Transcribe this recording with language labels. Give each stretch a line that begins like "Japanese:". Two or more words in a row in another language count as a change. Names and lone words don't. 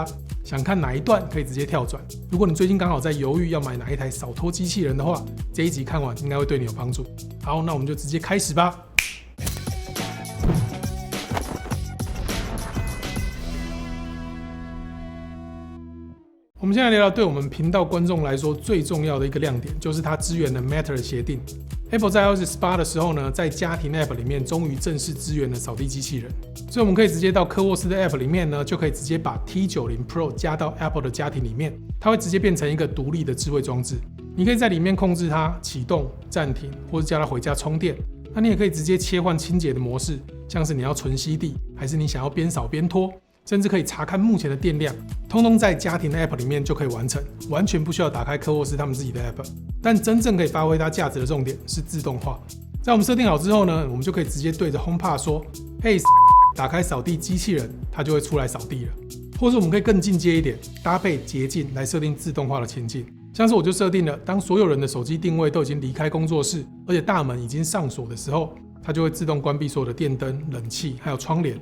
Chinese: 想看哪一段可以直接跳轉。如果你最近剛好在猶豫要買哪一台掃拖機器人的話，這一集看完應該會對你有幫助。好，那我們就直接開始吧。我們現在聊聊對我們頻道觀眾來說最重要的一個亮點，就是它支援的 Matter 協定。Apple 在 iOS 18的時候呢，在家庭 App 裡面終於正式支援了掃地機器人，所以我們可以直接到科沃斯的 App 裡面呢，就可以直接把 T90 Pro 加到 Apple 的家庭裡面，它會直接變成一個獨立的智慧裝置。你可以在裡面控制它啟動、暫停，或者叫它回家充電。那你也可以直接切換清潔的模式，像是你要純吸地，還是你想要邊掃邊拖。甚至可以查看目前的電量，通通在家庭的 App 裡面就可以完成，完全不需要打開科沃斯他們自己的 App。但真正可以發揮它價值的重點是自動化。在我們設定好之後呢，我們就可以直接對着 HomePod 說：“嘿，打開掃地機器人”，它就會出來掃地了。或者我們可以更進階一點，搭配捷徑來設定自動化的情境。像是我就設定了，當所有人的手機定位都已經離開工作室，而且大門已經上鎖的時候，它就會自動關閉所有的電燈、冷氣還有窗簾。